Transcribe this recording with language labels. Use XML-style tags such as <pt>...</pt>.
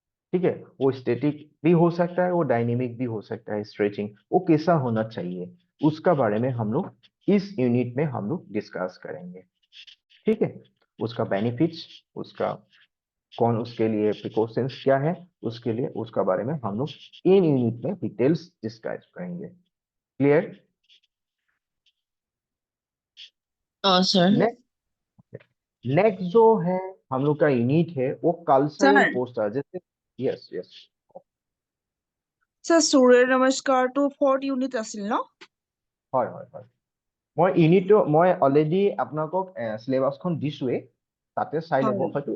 <hi>ठीक है वो स्टैटिक भी हो सकता है वो डायनेमिक भी हो सकता है स्ट्रेचिंग वो कैसा होना चाहिए उसका बारे में हम लोग इस यूनिट में हम लोग डिस्कस करेंगे ठीक है उसका बेनिफिट्स उसका कौन उसके लिए प्रिकॉशंस क्या है उसके लिए उसका बारे में हम लोग इन यूनिट में डिटेल्स डिस्कस करेंगे क्लियर</hi> <en>Sir.</en> <hi>नेक्स्ट जो है हम लोग का यूनिट है वो कल्चरल</hi> <en>Sir.</en> <hi>पोस्टर जैसे yes yes</hi> <as>Sir, Surya Namaskar to 4th unit asil no? হয় হয় হয় মই ইউনিটটো মই অলৰেডি আপোনালোকক সিলেবাসখন দিছোৱে তাতে চাই ল'ব হয়তো</as>